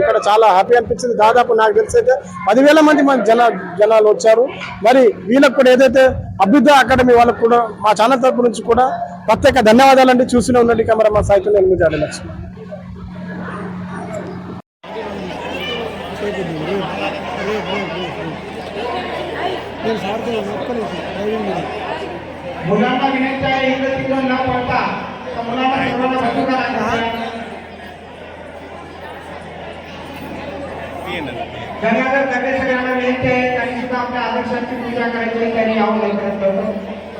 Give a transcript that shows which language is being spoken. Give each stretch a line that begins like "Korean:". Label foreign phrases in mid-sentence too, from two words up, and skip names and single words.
Telugu: ఇక్కడ చాలా హ్యాపీ అనిపించింది. దాదాపు నాకు తెలిసైతే 10,000 మంది జనాలు వచ్చారు. మరి వీళ్ళకు కూడా ఏదైతే అభ్యుదయ అకాడమీ వాళ్ళకు కూడా మా ఛానల్ తరపు నుంచి కూడా ప్రత్యేక ధన్యవాదాలు అండి. చూస్తూనే ఉండండి కెమెరా మా సాయితో నేను మీ జాడ లక్ష్మి.
Marathi: मुलांना विनंती आहे इकडे तिकडे न पडता तर मुलांना सर्वांना बाजूला राखायचं. गंगाधर सगळे सगळ्यांना विनंती आहे त्यांनी सुद्धा आपल्या आदर्शांची पूजा करायची त्यांनी यावं लवकरात लवकर.